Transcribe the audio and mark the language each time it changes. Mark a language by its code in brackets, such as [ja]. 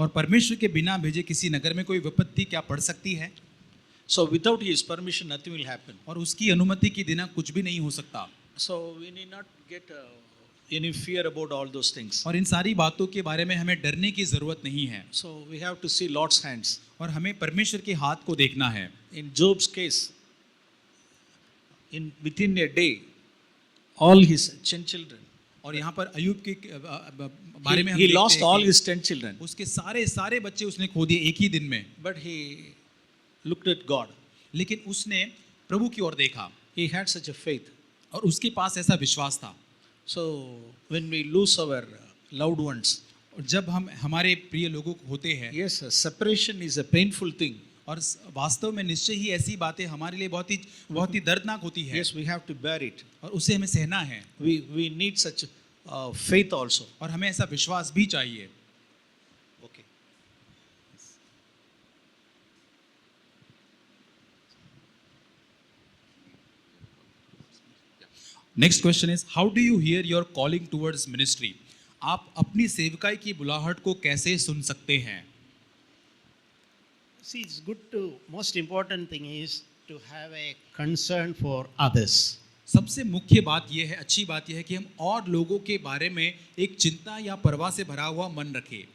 [hi] और परमेश्वर के बिना भेजे किसी नगर में कोई विपत्ति क्या पड़ सकती है? [en] So without his permission, nothing will happen. [hi] और उसकी अनुमति के बिना कुछ भी नहीं हो सकता। [en] So we need not get any fear about all those things. [hi] और इन सारी बातों के बारे में हमें डरने की जरूरत नहीं है। [en] So we have to see Lord's hands. [hi] और हमें परमेश्वर के हाथ को देखना है। [en] In Job's case, within a day, all his 10 children. [hi] और यहाँ पर अयूब के बारे में हम [en] He [hi] देखते [en] lost [hi] हैं [en] all [hi] कि [en] his 10 children. [hi] उसके सारे बच्चे उसने खो दिए एक ही दिन में। [en] But he looked at God. [hi] लेकिन उसने प्रभु की ओर देखा [en] He had such a faith. [hi] और उसके पास ऐसा विश्वास था। [en] So when we lose our loved ones, [hi] और जब हम हमारे प्रिय लोगों को होते हैं, [en] yes, separation is a painful thing. [hi] और वास्तव में निश्चय ही ऐसी बातें हमारे लिए बहुत ही दर्दनाक होती है। [en] Yes, we have to bear it. [hi] और उसे हमें सहना है। [en] We need such faith also. [hi] और हमें ऐसा विश्वास भी चाहिए। [en] Okay. Next question is how do you hear your calling towards ministry? [hi] आप अपनी सेवकाई की बुलाहट को कैसे सुन सकते हैं? [en] See, it's good to, most important thing is to have a concern for others. [hi] सबसे मुख्य बात यह है, अच्छी बात यह है कि हम और लोगों के बारे में एक चिंता या परवाह से भरा हुआ मन रखें।